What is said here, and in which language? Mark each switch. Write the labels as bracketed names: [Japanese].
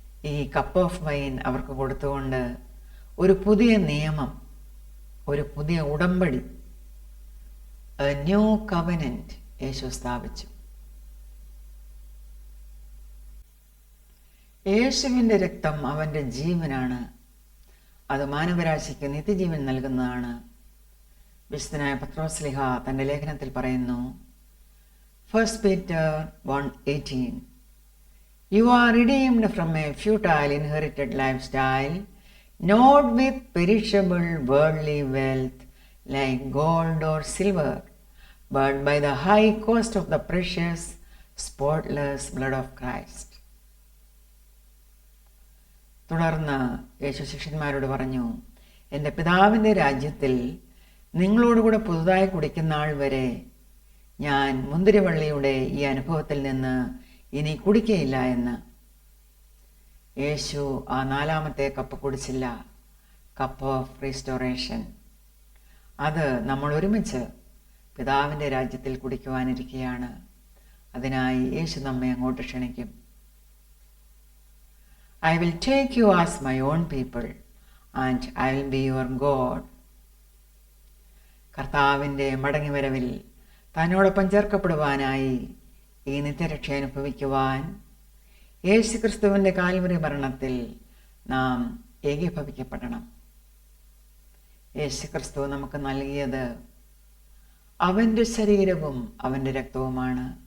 [Malayalam] ഈ [English] cup of wine [Malayalam] അവർക്ക് കൊടുത്തുകൊണ്ട് ഒരു പുതിയ നിയമം, ഒരു പുതിയ ഉടമ്പടി, [English] a new covenant [Malayalam] യേശു സ്ഥാപിച്ചു. യേശുവിൻ്റെ രക്തം അവൻ്റെ ജീവനാണ്. അത് മാനവരാശിക്ക് നിത്യജീവൻ നൽകുന്നതാണ്. വിശുദ്ധനായ പത്രോസ്ലിഹ തൻ്റെ ലേഖനത്തിൽ പറയുന്നു, [English] 1 Peter 1:18, You are redeemed from a futile inherited lifestyle, not with perishable worldly wealth like gold or silver, but by the high cost of the precious, spotless blood of Christ. [Malayalam] തുടർന്ന് യേശു ശിഷ്യന്മാരോട് പറഞ്ഞു, എൻ്റെ പിതാവിൻ്റെ രാജ്യത്തിൽ നിങ്ങളോടുകൂടെ പുതുതായി കുടിക്കുന്ന ആൾ വരെ ഞാൻ മുന്തിരിവള്ളിയുടെ ഈ അനുഭവത്തിൽ നിന്ന് ഇനി കുടിക്കയില്ല എന്ന്. യേശു ആ 4-ാമത്തെ കപ്പ് കുടിച്ചില്ല, [English] Cup of restoration. [Malayalam] അത് നമ്മൾ ഒരുമിച്ച് പിതാവിൻ്റെ രാജ്യത്തിൽ കുടിക്കുവാനിരിക്കുകയാണ്. അതിനായി യേശു നമ്മെ അങ്ങോട്ട് ക്ഷണിക്കും. [English] I will take you as my own people, and I will be your God. [Malayalam] കർത്താവിൻ്റെ മടങ്ങിവരവിൽ തന്നോടൊപ്പം ചേർക്കപ്പെടുവാനായി ഈ നിത്യരക്ഷ അനുഭവിക്കുവാൻ യേശുക്രിസ്തുവിൻ്റെ കാൽവരി മരണത്തിൽ നാം ഏകീഭവിക്കപ്പെടണം. യേശുക്രിസ്തു നമുക്ക് നൽകിയത് അവൻ്റെ ശരീരവും അവൻ്റെ രക്തവുമാണ്.